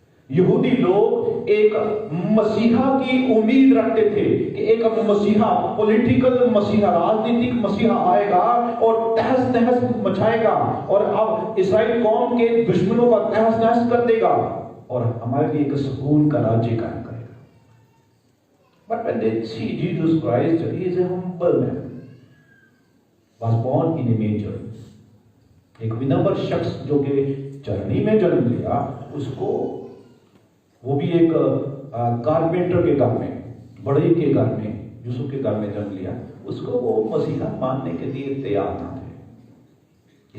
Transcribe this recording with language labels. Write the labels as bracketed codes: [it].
[hi] यहूदी लोग एक मसीहा की उम्मीद रखते थे कि एक मसीहा, पॉलिटिकल मसीहा, राजनीतिक मसीहा आएगा और तहस नहस मचाएगा और अब इस्राएल कौम के दुश्मनों का तहस नहस कर देगा और हमारे लिए एक सुकून का राज्य कायम करेगा। [en] But when they see Jesus Christ, he is a humble man, was born in a manger. [hi] एक विनम्र शख्स जो कि चरनी में जन्म लिया, उसको वो भी एक कारपेंटर के घर में, बड़े के घर में, यूसुफ के घर में जन्म लिया, उसको वो मसीहा मानने के लिए तैयार ना थे।